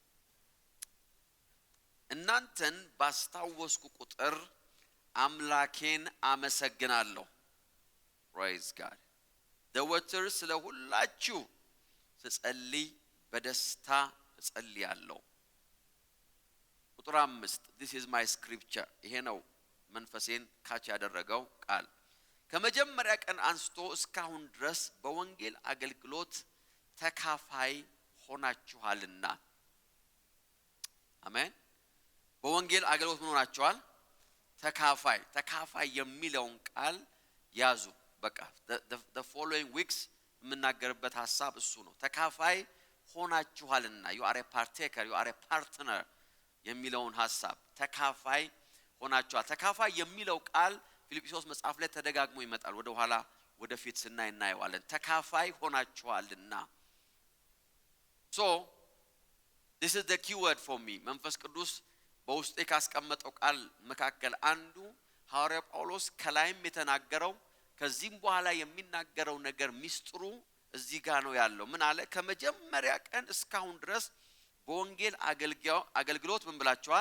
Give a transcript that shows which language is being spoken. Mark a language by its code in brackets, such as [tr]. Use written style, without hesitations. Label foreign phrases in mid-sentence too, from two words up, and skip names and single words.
[am] እናንተን ባስታወስኩ ቁጥር አምላኬን አመሰግናለሁ። [en] praise God። [am] ዘወትር ስለ ሁላችሁ ስጸልይ በደስታ እጸልያለሁ። ቁጥር 5 [en] this is my scripture። [am] ይሄ ነው መንፈሴን ካች ያደረገው ቃል። ከመጀመሪያ ቀን አንስቶ እስካሁን ድረስ በወንጌል አገልግሎት ተካፋይ ሆናችኋልና። አሜን። በወንጌል አገልግሎት ምን ሆናችኋል? ተካፋይ የሚለውን ቃል ያዙ። በቃ [en] the following weeks [am] የምናገርበት ሐሳብ እሱ ነው። ተካፋይ ሆናችኋልና [en] you are a [am] partaker፣ [en] you are a partner [am] የሚለውን ሐሳብ ተካፋይ ሆናችኋል። ተካፋይ የሚለው ቃል ፊልጵስዩስ መጽሐፍ ላይ ተደጋግሞ ይመጣል። ወደ ኋላ ወደፊት እናየዋለን። ተካፋይ ሆናችኋልና። [en] so this is the key word for me። [am] መንፈስ ቅዱስ በውስጤ ካስቀመጠው ቃል መካከል አንዱ ሐዋርያ ጳውሎስ ከላይም የተናገረው ከዚህም በኋላ የሚናገረው ነገር ሚስጥሩ እዚህ ጋር ነው ያለው። ምን አለ? ከመጀመሪያ ቀን እስካሁን ድረስ በወንጌል አገልግሎት ምን ብላችኋል?